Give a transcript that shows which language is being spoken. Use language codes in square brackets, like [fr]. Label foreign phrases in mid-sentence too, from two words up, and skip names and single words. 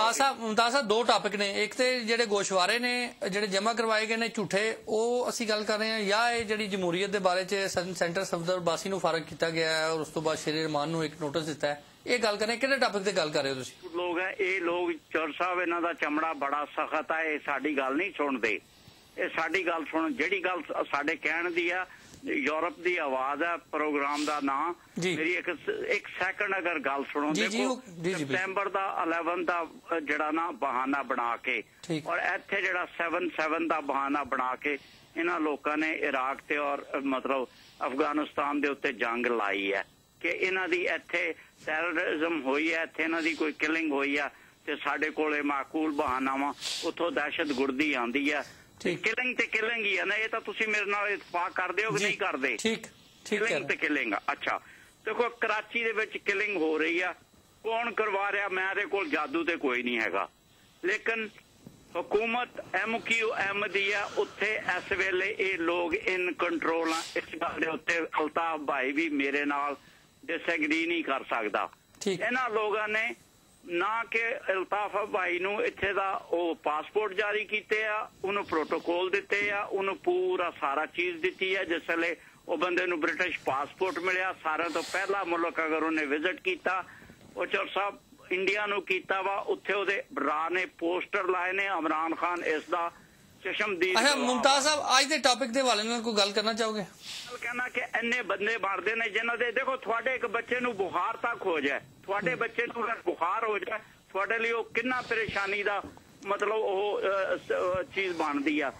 [pa] ممتاز صاحب 2 ٹاپک نے, ایک تے جڑے گوشوارے نے جڑے جمع کروائے گئے نے جھوٹے, وہ اسی گل کر رہے ہیں, یا یہ جڑی جمہوریت دے بارے چ سینٹر صفدر عباسی نو فارغ کیتا گیا ہے اور اس تو بعد شیری رحمان نو ایک نوٹس دیتا ہے, یہ گل کریں کہڑے ٹاپک تے گل کر رہے ہو تسی؟ لوگ ہیں یہ لوگ, چور صاحب انہاں دا چمڑا بڑا سخت ہے, یہ ساڈی گل نہیں سنتے. یہ ساڈی گل سن, جہی گل ساڈے کہن دی ہے, یورپ دی آواز ہے پروگرام دا نام, میری ایک سیکنڈ اگر گل سنو. دیکھو سپٹمبر دا 11 دا جڑا نا بہانہ بنا کے اور ایتھے جڑا 7/7 دا بہانہ بنا کے انہاں لوکاں نے عراق تے اور مطلب افغانستان دے اوتے جنگ لائی ہے کہ انہاں دی ایتھے ٹیررزم ہوئی ہے, ایتھے انہاں دی کوئی کلنگ ہوئی ہے, تے ساڈے کولے معقول بہانہ وا اتھوں دہشت گردی آندی ہے. کلنگ تے کلنگ ہی ہے نا, یہ تو تسی میرے نال اتفاق کر دیو کہ نہیں کر دے؟ کلنگ تے کلنگ. اچھا دیکھو کراچی دے وچ کلنگ ہو رہی ہے, کون کروا رہا؟ میں دے کول جادو تے کوئی نہیں ہے گا, لیکن حکومت MQM دی ہے اتھے اس ویلے اے لوگ [en] in control. [pa] اس گل دے اتنے الطاف بھائی بھی میرے نال ڈس ایگری نہیں کر سکتا. انہاں لوگاں نے نہ کہ الطاف بھائی نو اتھے دا او پاسپورٹ جاری کیتے ہیں, انہوں پروٹوکول دیتے ہیں, انہوں پورا سارا چیز دیتی ہے, جس لے ਉਹ ਬੰਦੇ ਨੂੰ ਬ੍ਰਿਟਿਸ਼ ਪਾਸਪੋਰਟ ਮਿਲਿਆ ਸਾਰਿਆਂ ਤੋਂ ਪਹਿਲਾ ਮੁਲਕ ਅਗਰ ਉਹਨੇ ਵਿਜ਼ਿਟ ਕੀਤਾ ਉਹ ਚੌਰ ਸਾਹਿਬ ਇੰਡੀਆ ਨੂੰ ਕੀਤਾ ਵਾ ਉੱਥੇ ਉਹਦੇ ਭਰਾ ਨੇ ਪੋਸਟਰ ਲਾਏ ਨੇ ਇਮਰਾਨ ਖਾਨ ਇਸ ਦਾ ਚਸ਼ਮਦੀਦ। ਅੱਛਾ ਮੁਮਤਾਜ਼ ਸਾਹਿਬ ਅੱਜ ਦੇ ਟੌਪਿਕ ਦੇ ਹਵਾਲੇ ਨਾਲ ਕੋਈ ਗੱਲ ਕਰਨਾ ਚਾਹੋਗੇ? ਕਹਿਣਾ ਕਿ ਇੰਨੇ ਬੰਦੇ ਬਣਦੇ ਨੇ ਜਿਨ੍ਹਾਂ ਦੇ ਦੇਖੋ ਤੁਹਾਡੇ ਇੱਕ ਬੱਚੇ ਨੂੰ ਬੁਖਾਰ ਤੱਕ ਹੋ ਜਾਏ, ਤੁਹਾਡੇ ਬੱਚੇ ਨੂੰ ਅਗਰ ਬੁਖਾਰ ਹੋ ਜਾਏ ਤੁਹਾਡੇ ਲਈ ਉਹ ਕਿੰਨਾ ਪਰੇਸ਼ਾਨੀ ਦਾ ਮਤਲਬ ਉਹ ਚੀਜ਼ ਬਣਦੀ ਆ।